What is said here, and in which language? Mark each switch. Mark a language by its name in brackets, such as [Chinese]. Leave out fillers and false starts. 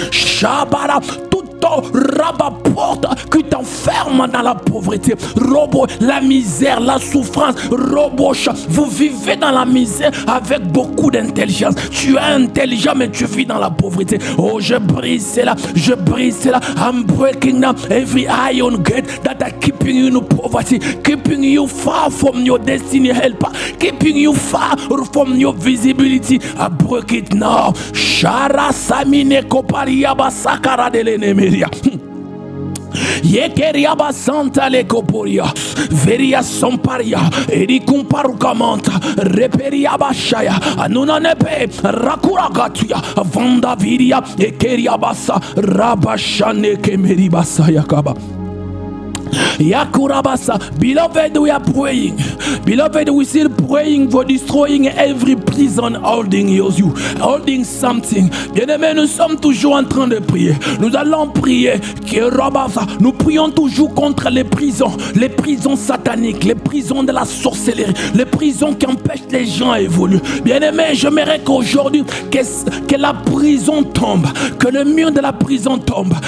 [French] Shabara, tout rabat porte qui t'enferme dans la pauvreté, robot, la misère, la souffrance, robot, vous vivez dans la misère avec beaucoup d'intelligence, tu es intelligent mais tu vis dans la pauvreté. Oh, je brise cela, je brise cela. [English] I'm breaking now every iron gate that are keeping you in poverty, keeping you far from your destiny helper, keeping you far from your visibility. I break it now. Shara samine koparia basakara de l'ennemi. Yekeria basanta le koporia, veria somparia, edi kumparukamanta, reperia bashaya, anuna nepe, rakura gatuya, vanda viria, ekeria basa, rabashane kemeri basaya kaba. Yakurabasa, beloved, we are praying. Beloved, we still praying for destroying every prison holding you, holding something. [French] Bien-aimés, nous sommes toujours en train de prier. Nous allons prier. Nous prions toujours contre les prisons sataniques, les prisons de la sorcellerie, les prisons qui empêchent les gens à évoluer. Bien-aimés, j'aimerais qu'aujourd'hui, que la prison tombe, que le mur de la prison tombe.